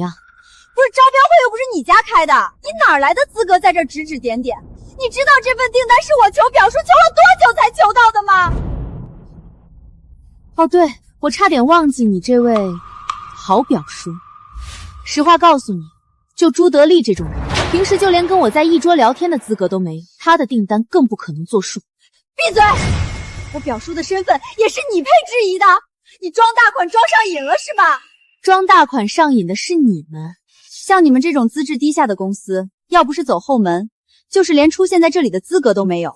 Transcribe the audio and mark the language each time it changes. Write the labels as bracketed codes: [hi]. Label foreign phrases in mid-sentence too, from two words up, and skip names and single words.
[zh] 不是，招標會又不是你家開的，你哪來的資格在這指指點點？你知道這份訂單是我求表叔求了多久才求到的嗎？哦對，我差點忘記你這位好表叔。實話告訴你，就朱德利這種人，平時就連跟我在一桌聊天的資格都沒有，他的訂單更不可能作數。閉嘴！我表叔的身份也是你配質疑的，你裝大款裝上癮了是吧？裝大款上癮的是你們，像你們這種資質低下的公司，要不是走後門，就是連出現在這裡的資格都沒有。